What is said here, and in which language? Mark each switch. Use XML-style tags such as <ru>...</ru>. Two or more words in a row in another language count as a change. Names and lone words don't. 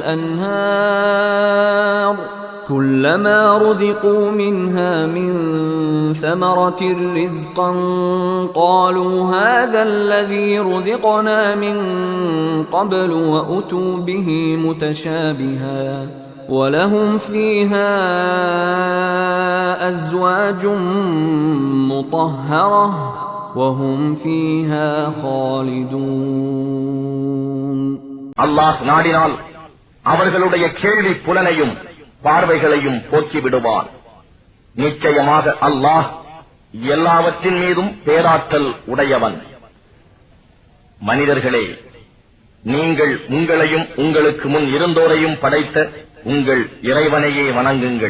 <ar>الأنهار كلما رزقوا منها من ثمرة رزقا قالوا هذا الذي رزقنا من قبل وأتوا به متشابها ولهم فيها أزواج مطهرة وهم فيها خالدون</ar> <ta>அல்லாஹ் நாடினால் அவர்களுடைய கேள்வி புலனையும் பார்வைகளையும் போக்கி விடுவான். நிச்சயமாக அல்லாஹ் எல்லாவற்றின் மீதும் பேராற்றல் உடையவன். மனிதர்களே, நீங்கள் உங்களையும் உங்களுக்கு முன் இருந்தோரையும் படைத்த உங்கள் இறைவனையே வணங்குங்கள்.</ta>